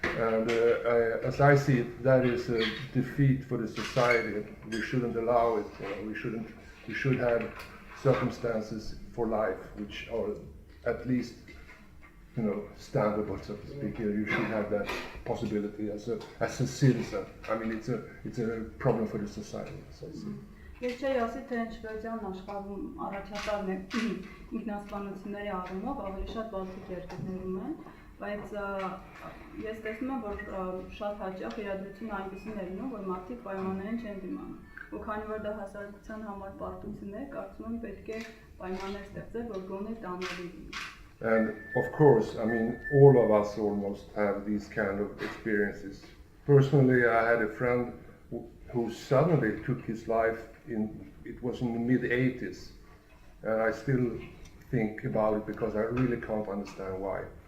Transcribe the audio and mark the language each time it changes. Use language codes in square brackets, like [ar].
[en] And as I see it, that is a defeat for the society. We shouldn't allow it. We should have circumstances for life which are at least standable, so to speak. You should have that possibility as a citizen. I mean, it's a problem for the society, as I see. [hy] Ես չէի ասի, թե Շվեդիան աշխարհում առաջատարն է ինքնասպանությունների առումով, ավելի շատ բալտիկ երկրներում են, բայց ես տեսնում եմ, որ շատ հաճախ իրադրությունը այնպիսին է լինում, որ մարդիկ պայմաններին չեն դիմանում։ Ու քանի որ դա հասարակության համար պարտություն է, կարծում եմ պետք է պայմաններ ստեղծել, որ գոնե տանելի լինի։ [en] And of course, I mean, all of us almost have these kind of experiences. Personally, I had a friend who suddenly took his life it was in the mid-80s. And I still think about it because I really can't understand why.